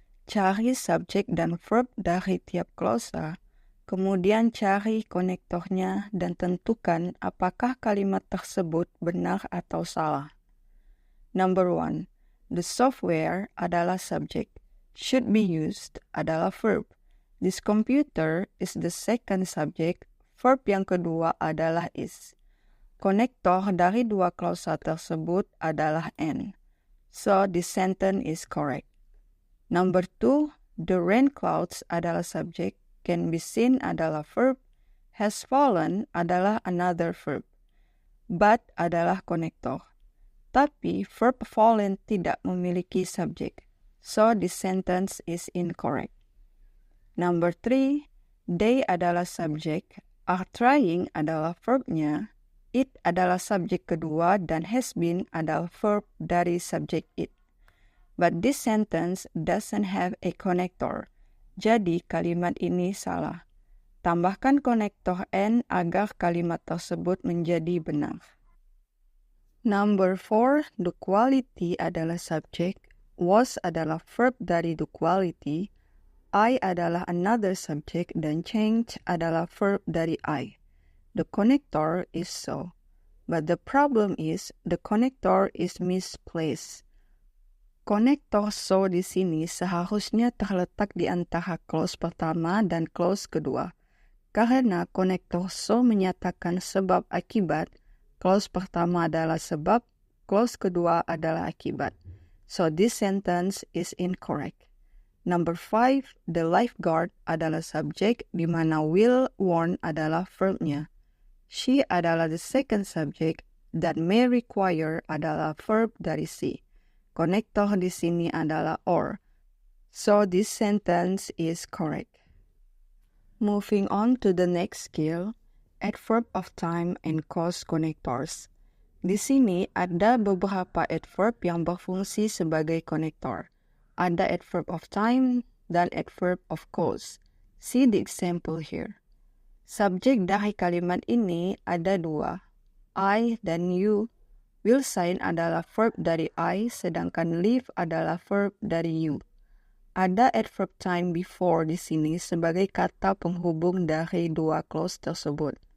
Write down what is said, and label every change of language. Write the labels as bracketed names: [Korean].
[Indonesian] Cari subjek dan verb dari tiap klausa, kemudian cari konektornya dan tentukan apakah kalimat tersebut benar atau salah. [English] Number 1. The software [Indonesian] adalah subjek. [English] Should be used adalah verb. This computer is the second subject. [Indonesian] Verb yang kedua adalah is. Konektor dari dua klausa tersebut adalah and. [English] So, this sentence is correct. Number 2, the rain clouds [Indonesian] adalah subjek. [English] Can be seen adalah verb. Has fallen adalah another verb. [Indonesian] But adalah konektor. Tapi verb fallen tidak memiliki subjek. [English] So, this sentence is incorrect. Number 3, they [Indonesian] adalah subjek, [English] are trying adalah verbnya, [Indonesian] It adalah subjek kedua dan [English] has been [Indonesian] adalah verb dari subjek it. [English] But this sentence doesn't have a connector. [Indonesian] Jadi kalimat ini salah. Tambahkan konektor N agar kalimat tersebut menjadi benar. [English] Number 4, the quality [Indonesian] adalah subjek, [English] was adalah verb dari the quality, I adalah another subject, dan change adalah verb dari I. The connector is so. But the problem is, the connector is misplaced. [Indonesian] Konektor so di sini seharusnya terletak di antara clause pertama dan clause kedua. Karena konektor so menyatakan sebab akibat, clause pertama adalah sebab, clause kedua adalah akibat. [English] So this sentence is incorrect. Number 5, the lifeguard [Indonesian] adalah subjek di mana [English] will warn adalah verbnya. She adalah the second subject, that may require [Indonesian] adalah verb dari si. Konektor di sini adalah or. [English] So this sentence is correct. Moving on to the next skill, adverb of time and cause connectors. [Indonesian] Di sini ada beberapa adverb yang berfungsi sebagai konektor. Ada adverb of time dan adverb of cause. [English] See the example here. [Indonesian] Subjek dari kalimat ini ada dua, I dan you. Will sign adalah verb dari I, sedangkan live adalah verb dari you. Ada adverb time before di sini sebagai kata penghubung dari dua clause tersebut.